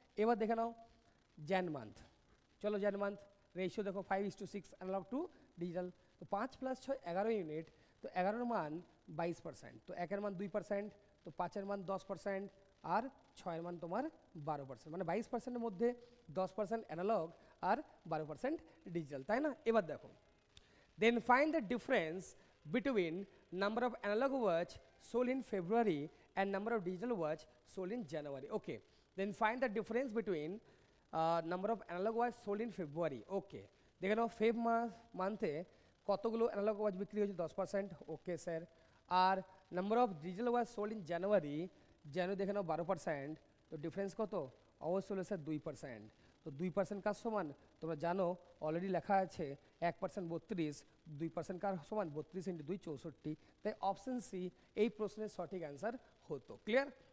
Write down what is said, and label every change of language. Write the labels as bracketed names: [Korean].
[Bangla] এবার দেখে নাও Gen month, চলো জ্যান মান্থ রেশিও দেখো 5:6 অ্যানালগ টু ডিজিটাল। তো 5 + 6 11 ইউনিট, তো 11-এর মান 22%, তো 1-এর মান 2%, তো 5-এর মান 10%, আর 6-এর মান তোমার 12%, মানে 22%-এর মধ্যে 10% অ্যানালগ আর 12% ডিজিটাল, তাই না। এবার দেখো [English] then find the difference between number of analog watch sold in February and number of digital watch sold in January. Okay, then find the difference between number of analog watch sold in February. [Bangla] Okay, দেখে নাও Feb মান্থে কতগুলো analogue watch বিক্রি হয়েছে, 10%, okay sir. আর number of digital watch sold in January, দেখে নাও 12%, তো difference কত, অবশ্যই হলো sir 2%। তো 2% কার সমান তোমরা জানো, অলরেডি লেখা আছে 1% 32, 2% কার সমান 32 × 2 64, তাই অপশন সি এই প্রশ্নের সঠিক অ্যান্সার হতো। ক্লিয়ার?